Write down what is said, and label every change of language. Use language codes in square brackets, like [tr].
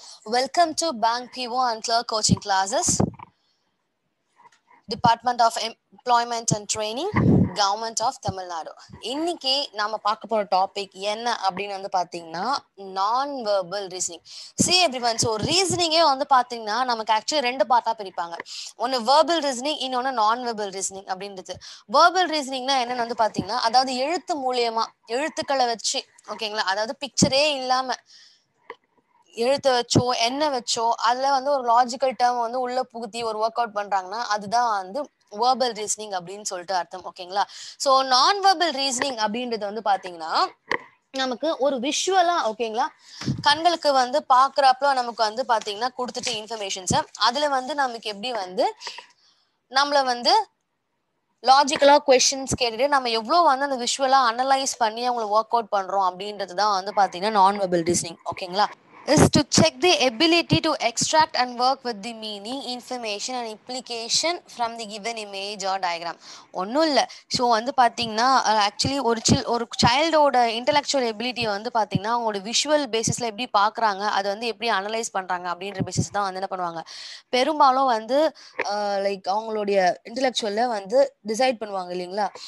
[en] Welcome to Bank PO and Clerk Coaching Classes, Department of Employment and Training, Government of Tamil Nadu. [ta] இன்னைக்கு நாம பார்க்க போற topic என்ன அப்படின்னு வந்து பாத்தீங்கன்னா நான் verbal reasoning. See everyone, so ரீசனிங்கே வந்து பாத்தீங்கன்னா நமக்கு ஆக்சுவலி ரெண்டு பார்ட்டா பிரிப்பாங்க. ஒன்னு வெர்பல் ரீசனிங், இன்னொன்னு நான் வெர்பல் ரீசனிங் அப்படின்றது. வெர்பல் ரீசனிங்னா என்னன்னு வந்து பாத்தீங்கன்னா அதாவது எழுத்து மூலியமா எழுத்துக்களை வச்சு ஓகேங்களா, அதாவது பிக்சரே இல்லாம எழுத்த வச்சோ என்ன வச்சோ அதுல வந்து ஒரு லாஜிக்கல் டேர்ம் வந்து உள்ள புகுத்தி ஒரு ஒர்க் அவுட் பண்றாங்கன்னா அதுதான் வந்து வேர்பல் ரீசனிங் அப்படின்னு சொல்லிட்டு அர்த்தம். ஓகேங்களா, ஸோ நான் வெர்பல் ரீசனிங் அப்படின்றது வந்து பாத்தீங்கன்னா நமக்கு ஒரு விஷுவலா ஓகேங்களா, கண்களுக்கு வந்து பாக்குறப்ப நமக்கு வந்து பாத்தீங்கன்னா கொடுத்துட்டு இன்ஃபர்மேஷன்ஸை அதுல வந்து நமக்கு எப்படி வந்து நம்மள வந்து லாஜிக்கலா கொஸ்டின்ஸ் கேட்டுட்டு நம்ம எவ்வளோ வந்து அந்த விஷுவலா அனலைஸ் பண்ணி அவங்களை ஒர்க் அவுட் பண்றோம் அப்படின்றது தான் வந்து பாத்தீங்கன்னா நான் வெர்பல் ரீசனிங். [en] ஓகேங்களா, is to check the ability to extract and work with the meaning, information and implication from the given image or diagram. [ta] ஒன்றும் இல்லை, ஸோ வந்து பார்த்தீங்கன்னா ஆக்சுவலி ஒரு சைல்டோட இன்டெலெக்சுவல் எபிலிட்டியை வந்து பார்த்தீங்கன்னா அவங்களோட விஷுவல் பேசிஸில் எப்படி பார்க்குறாங்க, அதை வந்து எப்படி அனலைஸ் பண்ணுறாங்க அப்படின்ற பேசிஸ் தான் வந்து என்ன பண்ணுவாங்க பெரும்பாலும் வந்து லைக் அவங்களுடைய இன்டெலெக்சுவலில் வந்து டிசைட் பண்ணுவாங்க இல்லைங்களா.